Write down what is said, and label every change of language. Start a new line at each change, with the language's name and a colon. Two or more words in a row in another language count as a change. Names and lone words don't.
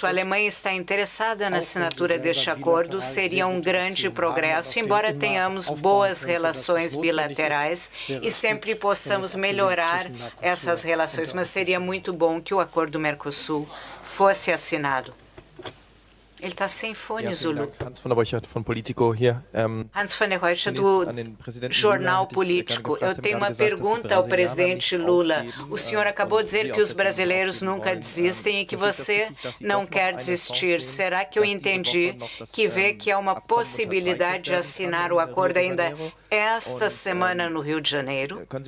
Portuguese: A Alemanha está interessada na assinatura deste acordo, seria um grande progresso, embora tenhamos boas relações bilaterais e sempre possamos melhorar essas relações, mas seria muito bom que o acordo do Mercosul fosse assinado. Ele está sem fone, Zulu.
German: Hans von der Borchardt, von Politico hier.
Portuguese: Hans von der Borchardt, do Jornal Político. Eu tenho uma pergunta ao presidente Lula. O senhor acabou de dizer que os brasileiros nunca desistem e que você não quer desistir. Será que eu entendi que vê que há uma possibilidade de assinar o acordo ainda esta semana no Rio de Janeiro?